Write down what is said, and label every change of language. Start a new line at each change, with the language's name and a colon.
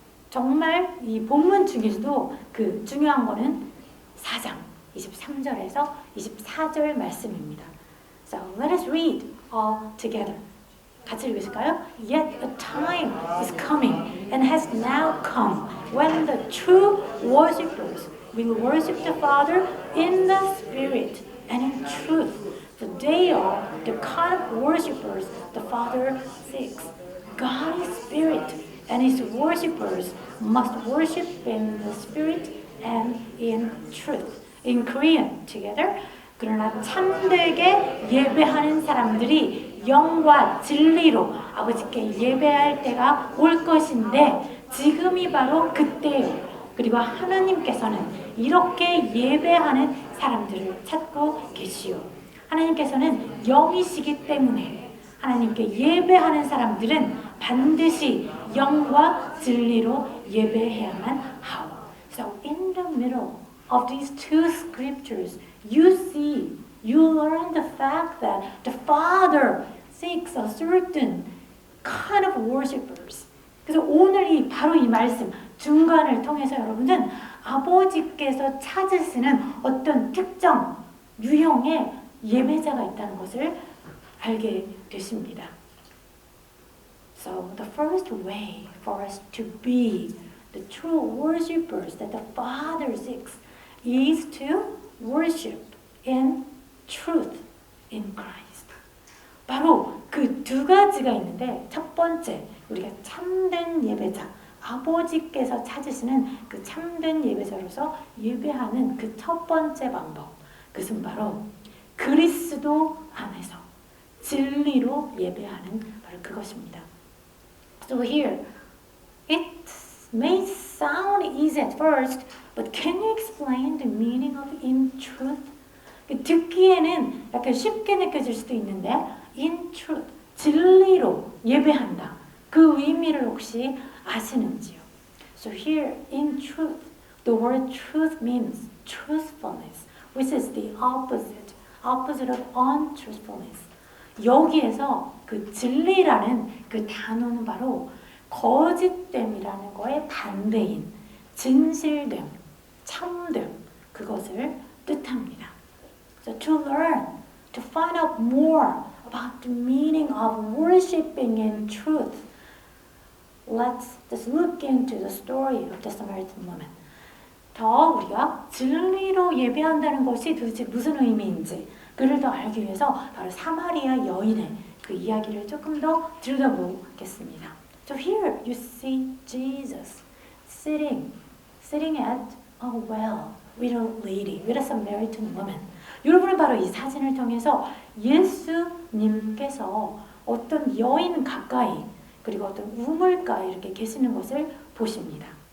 Korean: 정말 이 본문 중에서도 중요한 거는 4장 23절에서 24절 말씀입니다.
English: So let us read all together.
Korean: 같이 읽으실까요?
English: Yet a time is coming and has now come when the true worshippers will worship the Father in the Spirit and in truth. For they are the kind of worshippers the Father seeks. God is Spirit, and His worshippers must worship in the Spirit and in truth. In Korean, together.
Korean: 그러나 참되게 예배하는 사람들이 영과 진리로 아버지께 예배할 때가 올 것인데 지금이 바로 그때예요. 그리고 하나님께서는 이렇게 예배하는 사람들을 찾고 계시오. 하나님께서는 영이시기 때문에 하나님께 예배하는 사람들은 반드시 영과 진리로 예배해야만 하오.
English: So in the middle of these two scriptures, you learn the fact that the Father seeks a certain kind of worshippers.
Korean: 그래서 오늘 바로 이 말씀 중간을 통해서 여러분은 아버지께서 찾으시는 어떤 특정 유형의 예배자가 있다는 것을 알게 되십니다.
English: So the first way for us to be the true worshipers that the Father seeks is to worship in truth in Christ.
Korean: 바로 그 두 가지가 있는데 첫 번째, 우리가 참된 예배자, 아버지께서 찾으시는 그 참된 예배자로서 예배하는 그 첫 번째 방법, 그것은 바로 그리스도 안에서 진리로 예배하는 바로 그것입니다.
English: So here, it may sound easy at first, but can you explain the meaning of in truth?
Korean: 듣기에는 약간 쉽게 느껴질 수도 있는데
English: in truth,
Korean: 진리로 예배한다. 그 의미를 혹시 아시는지요?
English: So here, in truth, the word truth means truthfulness, which is the opposite of untruthfulness.
Korean: 여기에서 그 진리라는 그 단어는 바로 거짓됨이라는 거의 반대인 진실됨, 참됨, 그것을 뜻합니다.
English: So to learn, to find out more about the meaning of worshiping in truth, let's just look into the story of the Samaritan woman.
Korean: 더 우리가 진리로 예배한다는 것이 도대체 무슨 의미인지 그를 더 알기 위해서 바로 사마리아 여인의 그 이야기를 조금 더 들여다보겠습니다.
English: So here you see Jesus sitting at a well with a lady, with a Samaritan woman.
Korean: 여러분은 바로 이 사진을 통해서 예수님께서 어떤 여인 가까이 그리고 어떤 우물가에 이렇게 계시는 것을 보십니다.